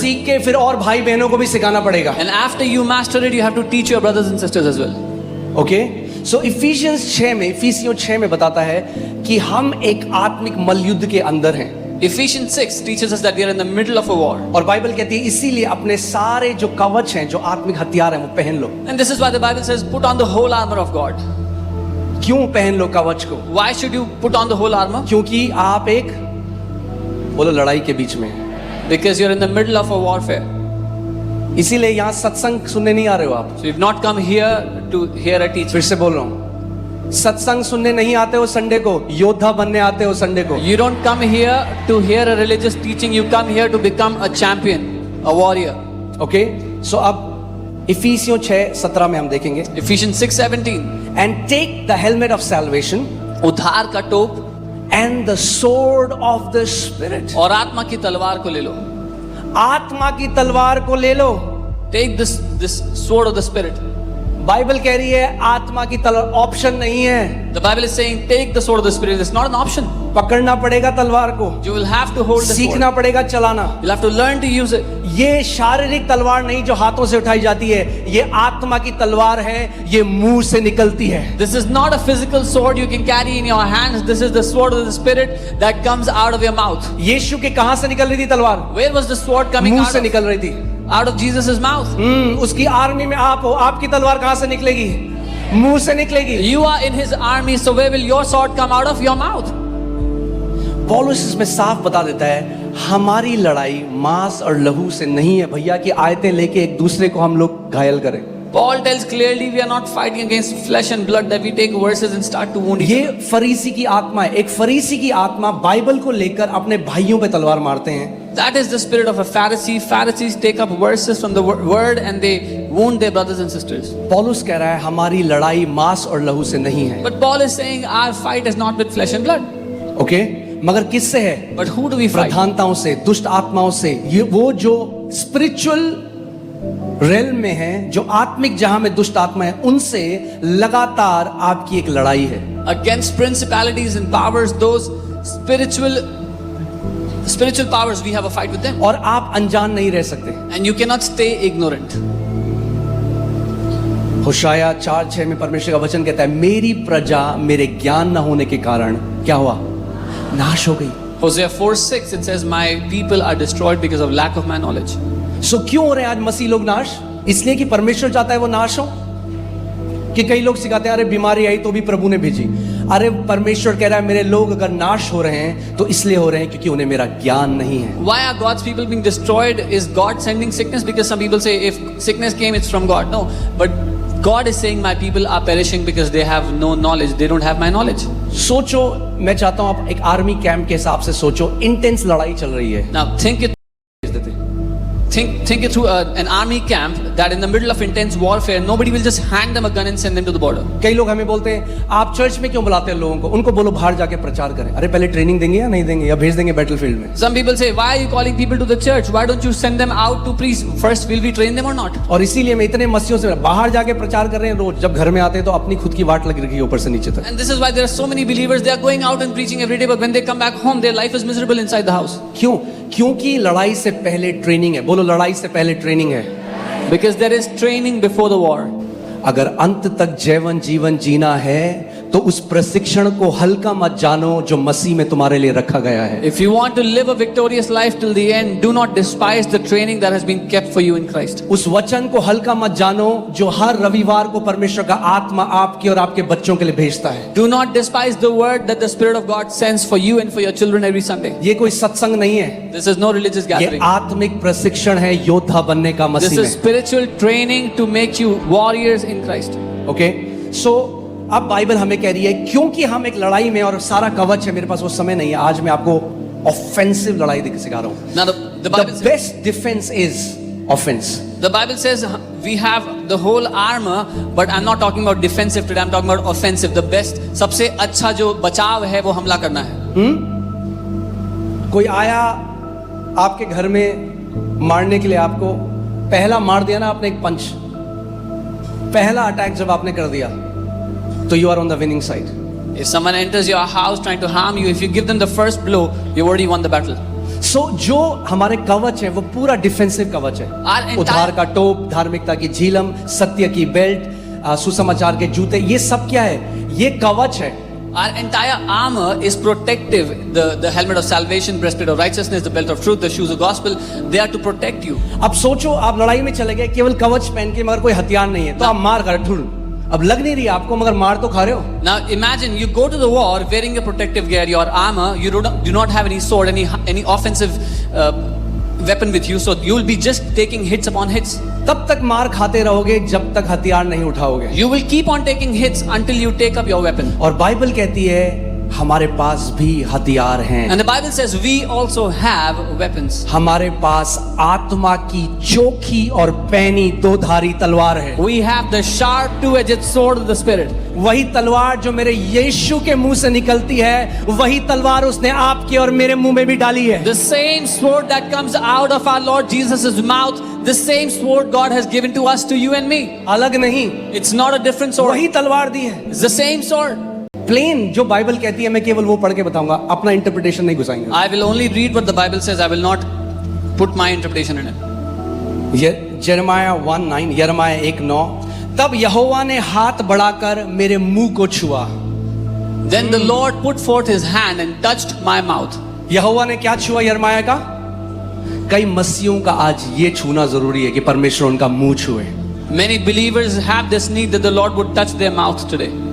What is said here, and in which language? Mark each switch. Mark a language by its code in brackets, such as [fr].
[hi] सीख के फिर और भाई बहनों को भी सिखाना पड़ेगा। [en] And after you master it, you have to teach your brothers and sisters as well. [hi] Okay, so efficiency 6 में बताता है कि हम एक आत्मिक मल्लयुद्ध के अंदर हैं। [en] Ephesians 6 teaches us that we are in the middle of a war. [hi] और बाइबल कहती है इसीलिए अपने सारे जो कवच हैं, जो आत्मिक हथियार हैं, वो पहन लो। [en] And this is why the Bible says, put on the whole armor of God. [hi] क्यों पहन लो कवच को? [en] Why should you put on the whole armor? [hi] क्योंकि आप एक बोलो लड़ाई के बीच में हैं। [en] Because you're in the middle of a warfare. [hi] इसीलिए यहाँ सत्संग सुनने नहीं आ रहे हो आप। [en] So you've not come here to hear a teaching. [hi] फिर से बोल रहा हूँ, सत्संग सुनने नहीं आते हो संडे को, योद्धा बनने आते हो संडे को। [en] You don't come here to hear a religious teaching. You come here to become a champion, a warrior. [hi] Okay, सो अब इफिसियों 6:17 में हम देखेंगे। [en] Ephesians 6:17. And take the helmet of salvation [hi] उद्धार का टोप [en] And the sword of the spirit. [hi] और आत्मा की तलवार को ले लो. आत्मा की तलवार को ले लो। [en] Take this sword of the spirit. [hi] Bible कह रही है आत्मा की तलवार ऑप्शन नहीं है। [en] The Bible is saying take the sword of the spirit. It's not an option. [hi] पकड़ना पड़ेगा तलवार को। [en] You will have to hold the sword. [hi] सीखना पड़ेगा चलाना। [en] You'll have to learn to use it. [hi] ये शारीरिक तलवार नहीं जो हाथों से उठाई जाती है, ये आत्मा की तलवार है, ये मुंह से निकलती है। [en] This is not a physical sword you can carry in your hands. This is the sword of the spirit that comes out of your mouth. [hi] यीशु के कहां से निकल रही थी तलवार? [en] Where was the sword coming [hi] मुंह [en] out [hi] से [en] of? [hi] निकल रही थी। [en] Out of Jesus' mouth. [hi] उसकी आर्मी में आप हो, आपकी तलवार कहां से निकलेगी? मुंह से निकलेगी। [en] You are in his army, so where will your sword come out of? Your mouth. [hi] पौलुस इसमें साफ बता देता है हमारी लड़ाई मांस और लहू से नहीं है भैया कि आयतें लेके एक दूसरे को हम लोग घायल करें। [en] Paul tells clearly we are not fighting against flesh and blood that we take verses and start to wound each [hi] ये [en] other. [hi] फरीसी की आत्मा है। एक फरीसी की आत्मा बाइबल को लेकर अपने भाइयों पे तलवार मारते हैं। [en] That is the spirit of a Pharisee. Pharisees take up verses from the word and they wound their brothers and sisters. [hi] पौलुस कह रहा है हमारी लड़ाई मांस और लहू से नहीं है। [en] But Paul is saying our fight is not with flesh and blood. [hi] Okay, मगर किससे है? [en] But who do we fight? [hi] प्रधानताओं से, दुष्ट आत्माओं से। ये वो जो स्पिरिचुअल रेल्म में है, जो आत्मिक जहां में दुष्ट आत्मा है, उनसे लगातार आपकी एक लड़ाई है। [en] Against principalities and powers, those spiritual powers, we have a fight with them. [hi] और आप अनजान नहीं रह सकते। [en] And you cannot stay ignorant. [hi] होशाया 4:6 में परमेश्वर का वचन कहता है मेरी प्रजा मेरे ज्ञान न होने के कारण क्या हुआ? नाश हो गई। [en] Hosea 4:6 it says my people are destroyed because of lack of my knowledge. [hi] सो क्यों हो रहे हैं आज मसीह लोग नाश? इसलिए कि परमेश्वर चाहता है वो नाश हो। कि कई लोग सिखाते हैं अरे बीमारी आई तो भी प्रभु ने भेजी। अरे परमेश्वर कह रहा है मेरे लोग अगर नाश हो रहे हैं तो इसलिए हो रहे हैं क्योंकि उन्हें मेरा ज्ञान नहीं है। [en] Why are God's people being destroyed? Is God sending sickness? Because some people say if sickness came, it's from God. No, but God is saying my people are perishing because they have no knowledge. They don't have my knowledge. [hi] सोचो, मैं चाहता हूं आप एक army camp के हिसाब से सोचो, इंटेंस लड़ाई चल रही है। [en] Now think it through an army camp that in the middle of intense warfare, nobody will just hand them a gun and send them to the border. [hi] कई लोग हमें बोलते हैं आप चर्च में क्यों बुलाते हैं लोगों को, उनको बोलो बाहर जाके प्रचार करें। अरे पहले ट्रेनिंग देंगे या नहीं देंगे, या भेज देंगे बैटलफील्ड में। [en] Some people say, why are you calling people to the church? Why don't you send them out to preach? First, will we train them or not? [hi] और इसीलिए मैं इतने मसीहों से बाहर जाके प्रचार कर रहे हैं रोज, जब घर में आते हैं तो अपनी खुद की वाट लगी रखी है ऊपर से नीचे तक। [en] And this is why there are so many believers. They are going out and preaching every day, but when they come back home, their life is miserable inside the house. [hi] क्यों? क्योंकि लड़ाई से पहले ट्रेनिंग है। बोलो लड़ाई से पहले ट्रेनिंग है। [en] Because there is training before the war. [hi] अगर अंत तक जैवन जीवन जीना है तो उस प्रशिक्षण को हल्का मत जानो जो मसीह में तुम्हारे लिए रखा गया है। [en] If you want to live a victorious life till the end, do not despise the training that has been kept for you in Christ. [hi] उस वचन को हल्का मत जानो जो हर रविवार को परमेश्वर का आत्मा आपके और आपके बच्चों के लिए भेजता है। [en] Do not despise the word that the Spirit of God sends for you and for your children every Sunday. [hi] ये कोई सत्संग नहीं है, [en] This is no religious [hi] ये [en] gathering. [hi] आत्मिक प्रशिक्षण है योद्धा बनने का [en] This [hi] मसीह [en] is [hi] में। [en] spiritual training to make you warriors in Christ. [hi] Okay, सो अब बाइबल हमें कह रही है क्योंकि हम एक लड़ाई में, और सारा कवच है, मेरे पास वो समय नहीं है, आज मैं आपको ऑफेंसिव लड़ाई सिखा रहा हूं। [en] Now the Bible The says, best defense is offense. the Bible says we have the whole armor, but I'm not talking about defensive today. I'm talking about offensive. The best, [hi] सबसे अच्छा जो बचाव है वो हमला करना है। कोई आया आपके घर में मारने के लिए, आपको पहला मार दिया ना आपने एक पंच, पहला अटैक जब आपने कर दिया तो [en] You are on the winning side. If someone enters your house trying to harm you, if you give them the first blow, you've already won the battle. [hi] सो जो हमारे कवच है वो पूरा डिफेंसिव कवच है। [en] Our entire- [hi] उद्धार का टोप, धार्मिकता की झीलम, सत्य की बेल्ट, सुसमाचार के जूते, ये सब क्या है? ये कवच है। [en] Our entire armor is protective. The helmet of salvation, breastplate of righteousness, the belt of truth, the shoes of gospel, they are to protect you. [hi] अब सोचो आप लड़ाई में चले गए केवल कवच पहन के, मगर कोई हथियार नहीं है, तो आप मार कर ठुर, अब लग नहीं रही आपको, मगर मार तो खा रहे हो। [en] Now imagine you go to the war wearing your protective gear, your armor, you do not have any sword, any offensive weapon with you, so you will be just taking hits upon hits. [hi] तब तक मार खाते रहोगे जब तक हथियार नहीं उठाओगे। [en] You will keep on taking hits until you take up your weapon. [hi] और बाइबल कहती है हमारे पास भी हथियार हैं। [en] And the Bible says we also have weapons. [hi] हमारे पास आत्मा की चोखी और पैनी दो धारी तलवार है। [en] We have the sharp two-edged sword of the Spirit. [hi] वही तलवार जो मेरे यीशु के मुंह से निकलती है, वही तलवार उसने आपके और मेरे मुंह में भी डाली है। [en] The same sword that comes out of our Lord Jesus' mouth, the same sword God has given to us, to you and me. [hi] अलग नहीं, [en] It's not a different sword. [hi] वही तलवार दी है। [en] It's the same sword. [hi] Plane जो Bible कहती है मैं केवल वो पढ़ के बताऊंगा, अपना इंटरप्रिटेशन नहीं घुसाएंगे। [en] I will only read what the Bible says. I will not put my interpretation in it. [hi] यिर्मयाह 1:9, यिर्मयाह 1:9, तब यहोवा ने हाथ बढ़ाकर मेरे मुंह को छुआ। [en] Then the Lord put forth his hand and touched my mouth. [hi] यहोवा ने क्या छुआ यिर्मयाह का? कई मसीहों का आज ये छूना जरूरी है कि परमेश्वर उनका मुंह छुए। [en] Many believers have this need that the Lord would touch their mouth today.